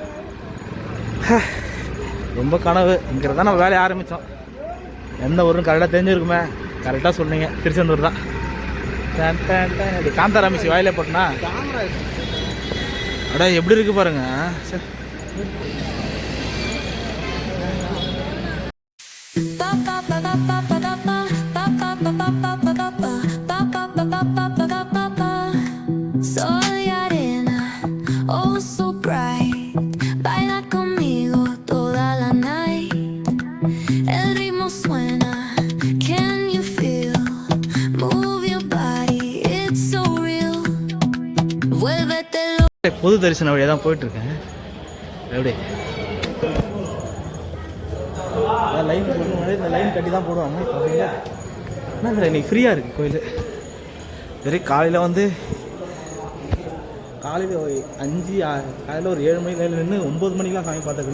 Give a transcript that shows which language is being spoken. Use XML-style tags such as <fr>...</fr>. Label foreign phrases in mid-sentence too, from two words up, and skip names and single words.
<ta>ரொம்ப கனவு. இங்கே தான் நம்ம வேலையை ஆரம்பித்தோம். எந்த ஊருன்னு கரெக்டாக தெரிஞ்சிருக்குமே. கரெக்டாக சொன்னீங்க, திருச்செந்தூர் தான். காந்தாராமிசி வாயிலே போட்டனா அடா எப்படி இருக்கு பாருங்க. சரி</ta> <es>Soy arena,</es> <en>oh so bright.</en> <es>Baila conmigo toda</es> <en>la night.</en> <es>El ritmo suena,</es> <en>can you feel? Move your body, it's so real.</en> <es>Vuélvete loco.</es> <ta>பொது தரிசன வழியாக தான் போயிட்டு இருக்கேன். எப்படி லைன் போடுவாங்க, இந்த லைன் கட்டி தான் போடுவாங்க. என்ன இன்னைக்கு ஃப்ரீயாக இருக்குது கோயில். சரி காலையில் வந்து காலையில் 5 காலையில் ஒரு 7 மணிக்கு லைனில் நின்று 9 மணிக்கெலாம் சாமி பார்த்துருக்கு.</ta>